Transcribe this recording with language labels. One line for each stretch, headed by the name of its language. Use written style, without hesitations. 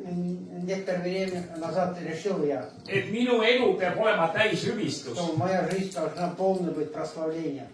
Russian: Некоторое время назад решил я,
Estonian: et minu elu peab olema täis hüvistus
Russian: что моя жизнь должна полной быть прославлением.